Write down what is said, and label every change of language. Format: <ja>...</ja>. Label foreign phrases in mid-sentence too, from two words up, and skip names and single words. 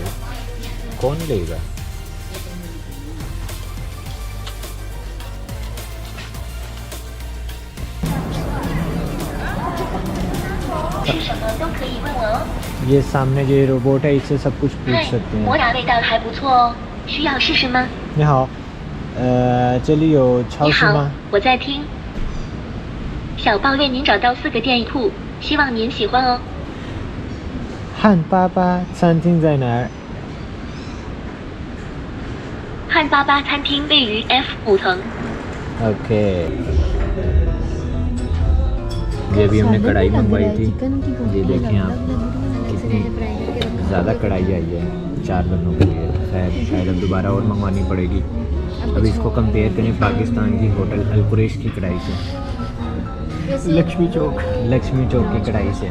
<hi>कौन लेगा? ये सामने जो रोबोट है इससे सब कुछ पूछ सकते हैं।</hi> <zh>你好，这里有超市吗？我在听。小报为您找到4个店铺，希望您喜欢哦。汉巴巴餐厅在哪儿？汉巴巴餐厅位于 F5 层。</zh> <hi>ओके, ये भी हमने कढ़ाई मंगवाई थी। ये देखें आप, कितनी ज़्यादा कढ़ाई आई है 4 बंदों के लिए। शायद अब दोबारा और मंगवानी पड़ेगी। अब इसको कंपेयर करें पाकिस्तान की होटल अल कुरैश की कढ़ाई से, लक्ष्मी चौक की कढ़ाई से।</hi>